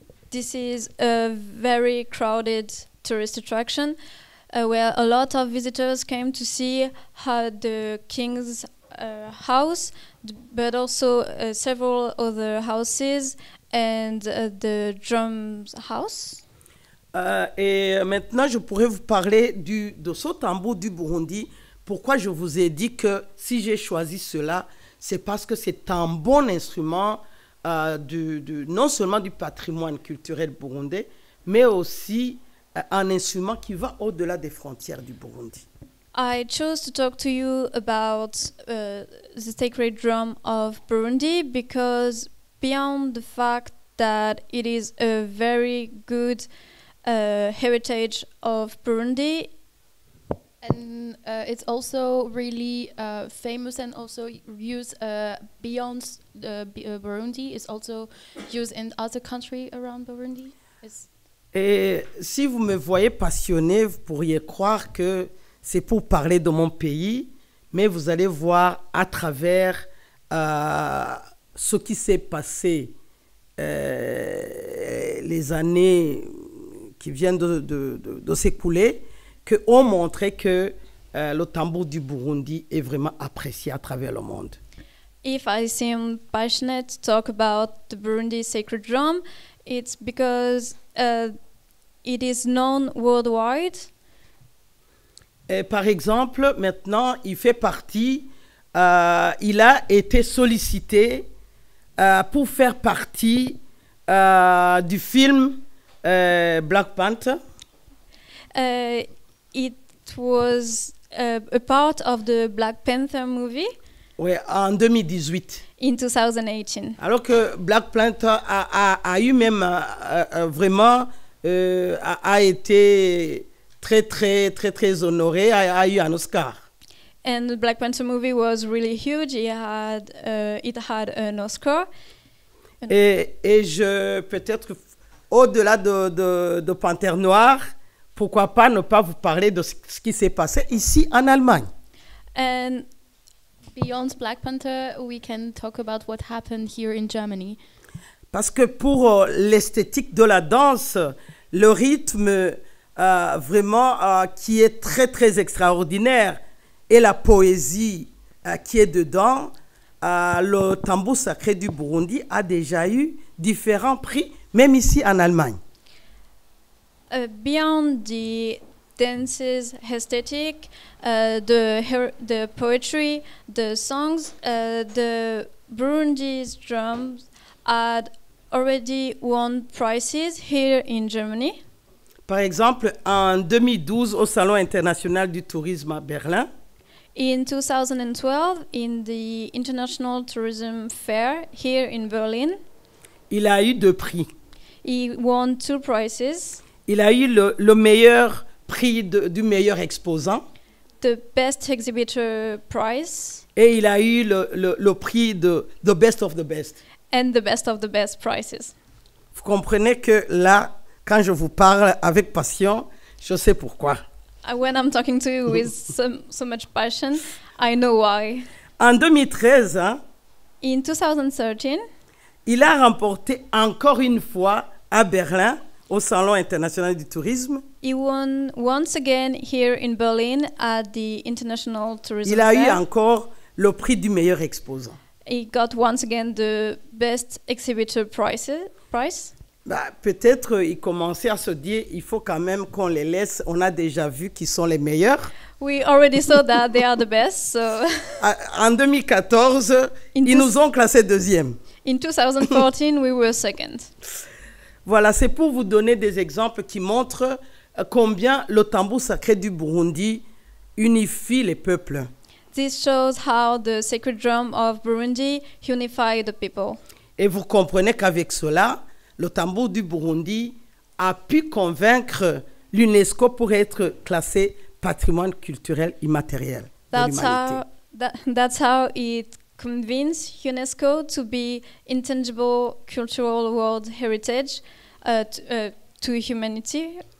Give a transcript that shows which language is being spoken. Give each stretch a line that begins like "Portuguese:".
English: This is a very crowded tourist attraction where a lot of visitors came to see how the king's house, but also several other houses and the drums house.
French: Et maintenant, je pourrais vous parler de ce tambour du Burundi. Pourquoi je vous ai dit que si j'ai choisi cela, c'est parce que c'est un bon instrument non seulement du patrimoine culturel burundais, mais aussi un instrument qui va au-delà des frontières du Burundi.
English: I chose to talk to you about the sacred drum of Burundi because beyond the fact that it is a very good heritage of Burundi, and it's also really famous and also used beyond Burundi. It's also used in other countries around Burundi.
French: Et si vous me voyez passionné, vous pourriez croire que c'est pour parler de mon pays, mais vous allez voir à travers ce qui s'est passé les années qui viennent de s'écouler, qu'on montrait que le tambour du Burundi est vraiment apprécié à travers le monde.
English: If I seem passionate to talk about the Burundi sacred drum, it's because it is known worldwide.
French: Et par exemple, maintenant, il fait partie, il a été sollicité pour faire partie du film Black Panther.
English: It was a part of the Black Panther movie
French: Ouais, en 2018.
English: in 2018.
French: Alors que Black Panther a eu même vraiment a été très honoré, a eu un Oscar.
English: And the Black Panther movie was really huge. It had an Oscar.
French: Et je peut-être au-delà de Panthère Noire, pourquoi pas ne pas vous parler de ce qui s'est passé ici en Allemagne.
English: And Beyond Black Panther, we can talk about what happened here in Germany.
French: Parce que pour l'esthétique de la danse, le rythme vraiment qui est très extraordinaire et la poésie qui est dedans, le tambour sacré du Burundi a déjà eu différents prix, même ici en Allemagne.
English: Beyond the dances, aesthetic, the poetry, the songs, the Burundi's drums had already won prizes here in Germany.
French: Par exemple, en 2012, au Salon international du tourisme à Berlin,
English: In 2012, in the International Tourism Fair here in Berlin,
French: il a eu 2 prix.
English: he won 2 prizes.
French: Il a eu le meilleur prix du meilleur exposant
English: The Best Exhibitor Prize
French: et il a eu le prix de The Best of the Best.
English: and the Best of the Best prizes.
French: Vous comprenez que là, quand je vous parle avec passion, je sais pourquoi.
English: When I'm talking to you with so much passion, I know why.
French: En 2013, hein,
English: In 2013,
French: il a remporté encore une fois à Berlin, au Salon international du tourisme.
English: he won once again here in Berlin at the International Tourism
French: Il a eu
English: Fair.
French: encore le prix du meilleur exposant.
English: He got once again the Best Exhibitor prize.
French: Bah, peut-être il commençait à se dire, il faut quand même qu'on les laisse. On a déjà vu qu'ils sont les meilleurs.
English: We already saw that they are the best. So
French: En 2014, ils nous ont classés 2e.
English: in 2014, we were second.
French: Voilà, c'est pour vous donner des exemples qui montrent combien le tambour sacré du Burundi unifie les peuples.
English: This shows how the sacred drum of Burundi unify the people.
French: Et vous comprenez qu'avec cela, le tambour du Burundi a pu convaincre l'UNESCO pour être classé patrimoine culturel immatériel de l'humanité.
English: That's how it convinced UNESCO to be intangible cultural world heritage to humanity.